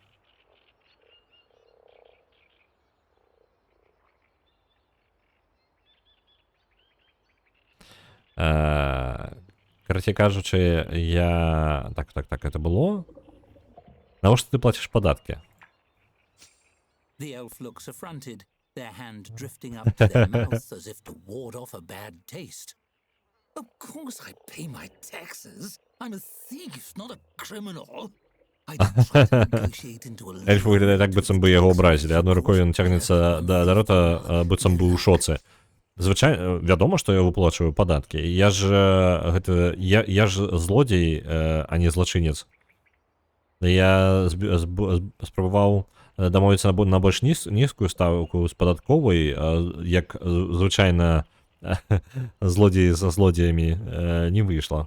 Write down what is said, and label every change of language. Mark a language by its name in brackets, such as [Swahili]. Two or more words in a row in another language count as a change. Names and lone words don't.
[Belarusian] Карацей кажучы, я... [Russian] Так, это было? [Belarusian] Навошта ты плаціш падаткі? [English] The elf looks affronted, their hand drifting up to their mouth as if to ward off a bad taste. Of course I pay my taxes. I'm a thief, not a criminal. I didn't try to negotiate into a... [Belarusian] Эльф выглядае так, быццам бы яго абразілі. Адной рукой ён цягнецца да рота, быццам бы ў шоцы. Звычайна, вядома, што я выплачваю падаткі. Я ж злодзей, а не злачынец. Я спрабаваў дамовіцца на больш нізкую ставку з падатковай, як звычайна злодзеі за злодзеямі не выйшла.